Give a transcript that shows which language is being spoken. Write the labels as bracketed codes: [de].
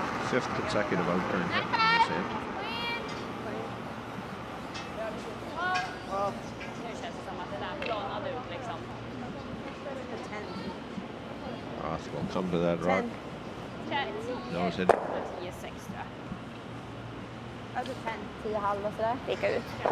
[en] Fifth consecutive out-turn hit from this end. [sv] Nu känns det som att det där planade ut liksom. [en] Roth will come to that rock. 10, Nose hit. [sv] 10-6 tror jag. Alltså 10. 10,5 och sådär. Vika ut.